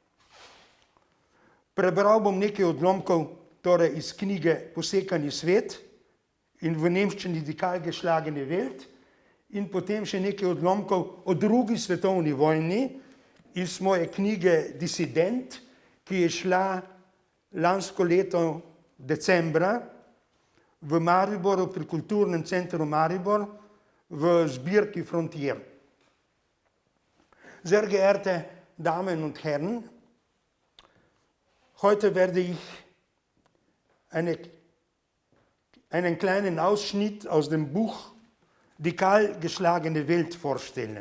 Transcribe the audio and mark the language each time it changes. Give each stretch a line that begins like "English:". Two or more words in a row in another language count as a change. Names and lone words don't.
Slovenian: Prebral bom nekaj odlomkov torej iz knjige Posekani svet in v nemščini Die kahl geschlagene Welt in potem še nekaj odlomkov o drugi svetovni vojni iz moje knjige Disident, ki je šla lansko leto decembra v Mariboru pri Kulturnem centru Maribor v zbirki Frontier.
German: Sehr geehrte Damen und Herren, heute werde ich einen kleinen Ausschnitt aus dem Buch Die kahl geschlagene Welt vorstellen.